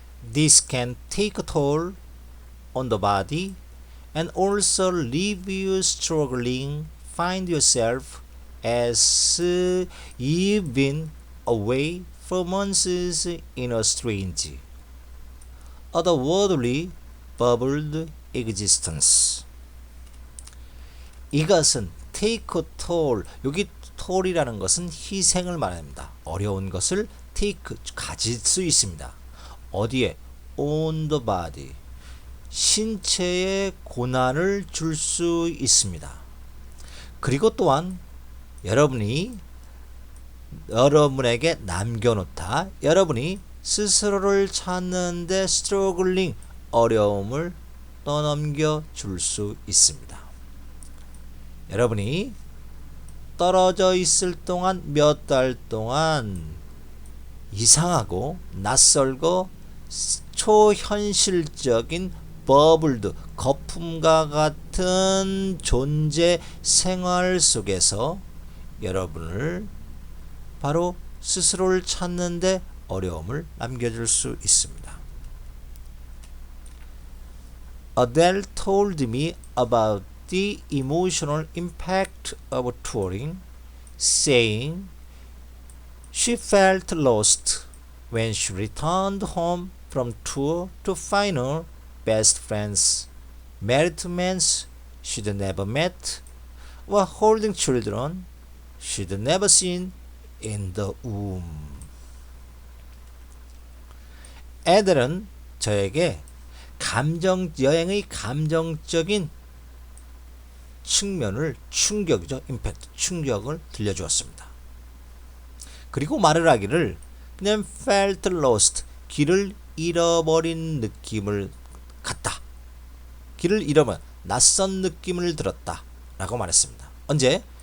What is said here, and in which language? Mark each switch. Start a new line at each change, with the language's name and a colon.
English: This can take a toll on the body and also leave you struggling, find yourself as you've been away for months in a strange, otherworldly bubbled existence.
Korean: 이것은
English: take a toll,
Korean: 여기 toll이라는 것은 희생을 말합니다. 어려운 것을
English: take,
Korean: 가질 수 있습니다. 어디에?
English: on the body,
Korean: 신체에 고난을 줄 수 있습니다. 그리고 또한 여러분에게 남겨놓다, 여러분이 스스로를 찾는데 struggling, 어려움을 떠넘겨 줄 수 있습니다. 여러분이 떨어져 있을 동안 몇 달 동안 이상하고 낯설고 초현실적인 버블드, 거품과 같은 존재 생활 속에서 여러분을 바로 스스로를 찾는데 어려움을 남겨줄 수 있습니다.
English: Adele told me about the emotional impact of touring, saying she felt lost when she returned home from tour to find her best friends married to men she'd never met or holding children she'd never seen in the womb.
Korean: 애들은 저에게 여행의 감정적인 측면을, 충격이죠, 임팩트, 충격을 들려주었습니다. 그리고 말을 하기를 그냥
English: felt lost,
Korean: 길을 잃어버린 느낌을 갖다, 길을 잃어버린 낯선 느낌을 들었다 라고 말했습니다. 언제?